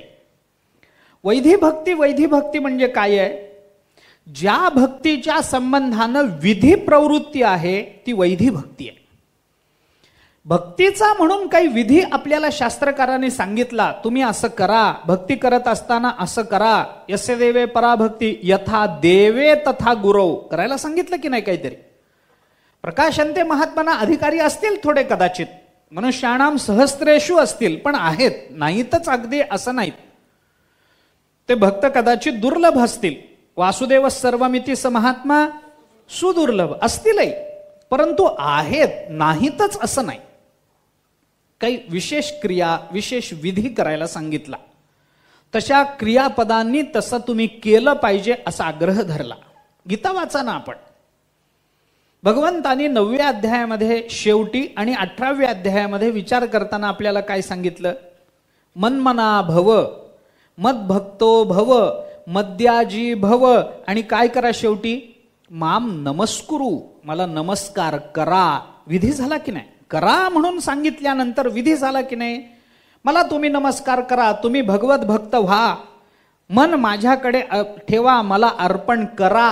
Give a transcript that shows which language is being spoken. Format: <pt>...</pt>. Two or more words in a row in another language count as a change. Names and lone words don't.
<mr>वैधी भक्ती म्हणजे काय आहे? ज्या भक्तीच्या संबंधानं विधी प्रवृत्ती आहे ती वैधी भक्ती आहे. भक्तीचा म्हणून काही विधी आपल्याला शास्त्रकारांनी सांगितला, तुम्ही असं करा, भक्ती करत असताना असं करा,</mr> <sa>यस्य देवे पराभक्ती यथा देवे तथा गुरव,</sa> <mr>करायला सांगितलं की नाही काहीतरी.</mr> <sa>प्रकाशंते महात्माना</sa> <mr>अधिकारी असतील थोडे कदाचित,</mr> <sa>मनुष्याणाम सहस्रेषु</sa> <mr>असतील, पण आहेत, नाहीतच अगदी असं नाहीत. ते भक्त कदाचित दुर्लभ असतील.</mr> <sa>वासुदेव सर्वमिती स महात्मा सुदुर्लभ असतीलही,</sa> <mr>परंतु आहेत, नाहीतच असं नाही. काही विशेष क्रिया विशेष विधी करायला सांगितला, तशा क्रियापदांनी तसं तुम्ही केलं पाहिजे असा आग्रह धरला. गीता वाचा ना आपण. भगवंतांनी 9व्या अध्यायामध्ये शेवटी आणि 18व्या अध्यायामध्ये विचार करताना आपल्याला काय सांगितलं?</mr> <sa>मन्मना भव, मद्भक्तो भव, मद्याजी भव,</sa> <mr>आणि काय करा शेवटी?</mr> <sa>माम नमस्कुरु,</sa> <mr>मला नमस्कार करा. विधी झाला की नाही? करा म्हणून सांगितल्यानंतर विधी झाला की नाही? मला तुम्ही नमस्कार करा, तुम्ही भगवत भक्त व्हा, मन माझ्याकडे ठेवा, मला अर्पण करा.</mr>